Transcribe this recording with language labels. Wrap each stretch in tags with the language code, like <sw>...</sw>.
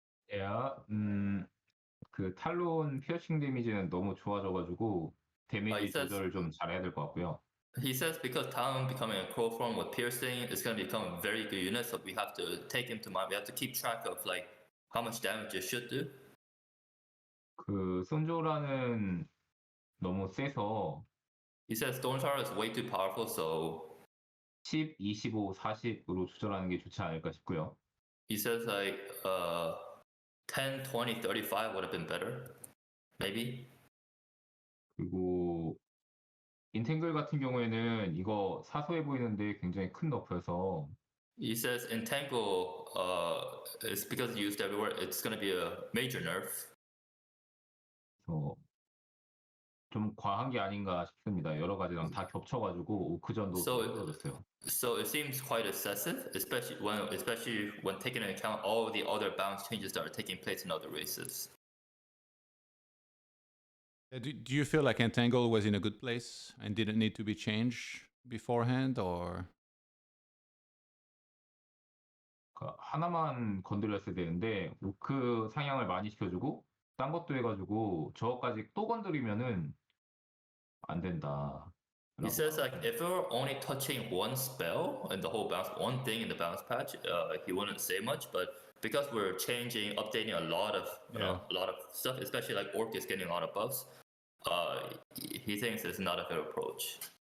<ko>Yeah, 그 탈론 피어싱 데미지는 너무 좋아져가지고 데미지 조절을 좀 잘해야 될 것 같고요.</ko> <en>He says because Talon becoming a crow form with piercing is going to become a very good unit, so we have to take into mind. We have to keep track of like how much damage it should do.</en> <ko>그 손조라는 너무 세서</ko> <en>He says Stormtower is way too powerful, so</en> <ko>10, 25, 40으로 조절하는 게 좋지 않을까 싶고요.</ko> <en>he says like 10, 20, 35 would have been better, maybe.</en> <ko>그리고 인탱글 같은 경우에는 이거 사소해 보이는데 굉장히 큰 너프여서</ko> <en>He says Entangle is because it's used everywhere. It's going to be a major nerf.</en> <ko>좀 과한 게 아닌가 싶습니다. 여러 가지랑 다 겹쳐가지고 오크전도 힘들어졌어요.</ko> <en>So it seems quite excessive, especially when taking into account all the other balance changes that are taking place in other races. Do you feel like Entangle was in a good place and didn't need to be changed beforehand, or?</en> <ko>하나만 건드렸어야 되는데 오크 상향을 많이 시켜주고 딴 것도 해가지고 저거까지 또 건드리면은 안 된다.</ko> <en>He says like if we were only touching one spell and the whole balance, one thing in the balance patch, he wouldn't say much. But because we're changing, updating a lot of stuff, especially like Orc is getting a lot of buffs, he thinks it's not a good approach.</en>